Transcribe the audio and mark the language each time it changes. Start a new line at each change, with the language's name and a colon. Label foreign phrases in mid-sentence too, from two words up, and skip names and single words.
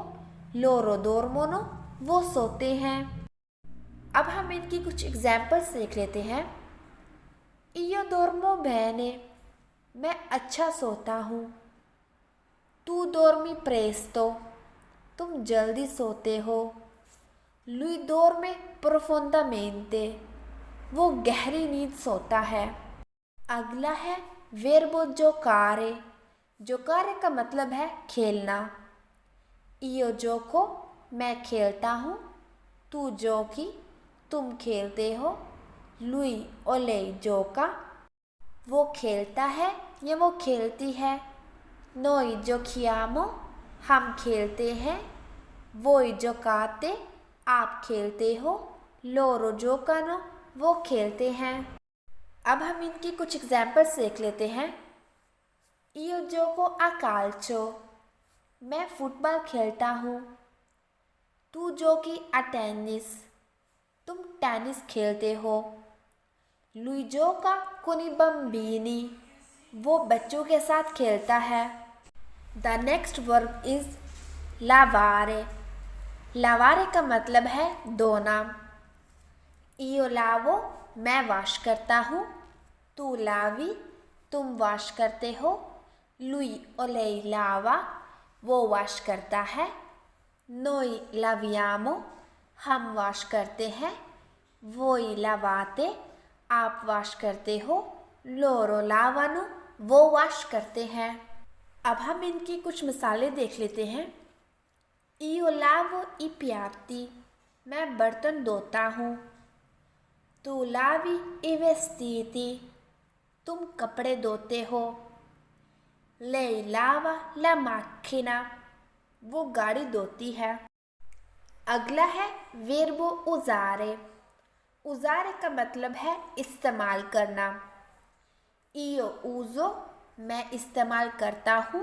Italian: loro dormono
Urdu: وہ سوتے ہیں. اب ہم ان کی کچھ ایگزامپلس دیکھ لیتے ہیں.
Italian: io dormo bene
Urdu: میں اچھا سوتا ہوں.
Italian: tu dormi presto
Urdu: تم جلدی سوتے ہو.
Italian: lui dorme profondamente
Urdu: وہ گہری نیند سوتا ہے. اگلا ہے
Italian: verbo giocare.
Urdu: giocare کا مطلب ہے کھیلنا.
Italian: io gioco
Urdu: میں کھیلتا ہوں.
Italian: tu giochi
Urdu: تم کھیلتے ہو.
Italian: lui o lei gioca
Urdu: وہ کھیلتا ہے یا وہ کھیلتی ہے.
Italian: noi giochiamo
Urdu: ہم کھیلتے ہیں.
Italian: voi giocate
Urdu: آپ کھیلتے ہو.
Italian: loro giocano
Urdu: وہ کھیلتے ہیں. اب ہم ان کی کچھ ایگزامپلس دیکھ لیتے ہیں.
Italian: io gioco a calcio
Urdu: میں فٹ بال کھیلتا ہوں.
Italian: tu giochi a tennis
Urdu: تم ٹینس کھیلتے ہو.
Italian: lui gioca con i bambini
Urdu: وہ بچوں کے ساتھ کھیلتا ہے.
English: the next verb is lavare.
Urdu: lavare کا مطلب ہے دھونا.
Italian: io lavo
Urdu: میں واش کرتا ہوں.
Italian: tu lavi
Urdu: تم واش کرتے ہو.
Italian: lui o lei lava
Urdu: وہ واش کرتا ہے.
Italian: noi laviamo
Urdu: ہم واش کرتے ہیں.
Italian: voi lavate
Urdu: آپ واش کرتے ہو.
Italian: loro lavano
Urdu: وہ واش کرتے ہیں. اب ہم ان کی کچھ مثالیں دیکھ لیتے ہیں.
Italian: io lavo i piatti
Urdu: میں برتن دھوتا ہوں.
Italian: tu lavi i vestiti
Urdu: تم کپڑے دھوتے ہو.
Italian: lei lava la macchina
Urdu: وہ گاڑی دھوتی ہے. اگلا ہے
Italian: verbo usare.
Urdu: usare کا مطلب ہے استعمال کرنا.
Italian: io uso
Urdu: میں استعمال کرتا ہوں.